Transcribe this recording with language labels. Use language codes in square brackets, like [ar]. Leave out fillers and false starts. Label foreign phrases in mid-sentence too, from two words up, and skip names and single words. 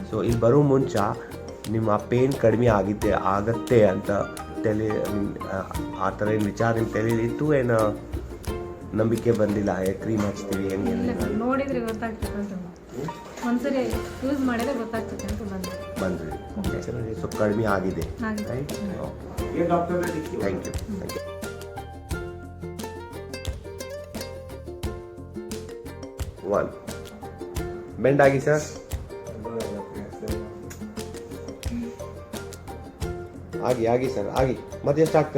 [kn] ಸೊ ಇಲ್ಲಿ ಬರೋ ಮುಂಚೆ ನಿಮ್ಮ ಪೇನ್ ಕಡಿಮೆ ಆಗತ್ತೆ ಅಂತ ಆ ಥರ ಏನು ವಿಚಾರ ನಿಮ್ಮ ತಲೆಯಲ್ಲಿ ಇತ್ತು? ಏನು ನಂಬಿಕೆ ಬಂದಿಲ್ಲ ಕ್ರೀಮ್ ಹಚ್ತೀವಿ ಹೆಂಗೆ? ಇಲ್ಲ ಸರ್, ನೋಡಿದ್ರೆ ಗೊತ್ತಾಗ್ತದೆ ಅಂತ ಒಂದ್ಸರಿ ಯೂಸ್ ಮಾಡಿದ್ರೆ ಗೊತ್ತಾಗ್ತದೆ ಅಂತ ಬಂದ್ರಿ. ಓಕೆ, ಸೊ ಕಡಿಮೆ ಆಗಿದೆ, ಹಾಗೆ. ರೈಟ್? [hi] ये डॉक्टर ने लिखी [en] thank you. one bend [kn] ಆಗಿ ಸರ್. ಆಗಿ ಸರ್, ಆಗಿ ಮತ್ತೆ ಎಷ್ಟು ಆಗ್ತದೆ?